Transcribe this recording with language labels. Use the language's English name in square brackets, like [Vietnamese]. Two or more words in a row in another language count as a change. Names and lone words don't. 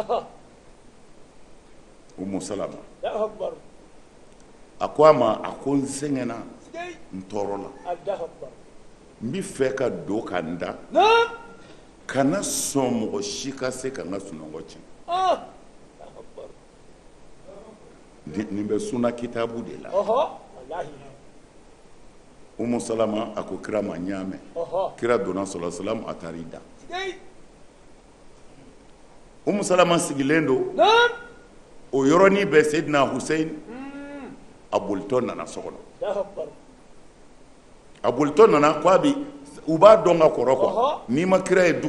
[Bambara] Umu Salama a ko a ma a ko n sɛgɛnna n tɔɔrɔ la n bi fɛ ka don ka n da kana sɔn mɔgɔ si ka se ka n ka sunɔgɔ tiɲɛ nin bɛ sunna kitabu de la Umu Salama a ko kira ma n y'a mɛn kira donna [Arabic] صلى الله عليه وسلم [Bambara] a taara i da Umu Salama sigilen don o yɔrɔnin bɛɛ Seydina Huseyin a bolitɔ nana so kɔnɔ a bolitɔ nana ko a bi u b'a dɔn ka kɔrɔ quoi n'i ma kira ye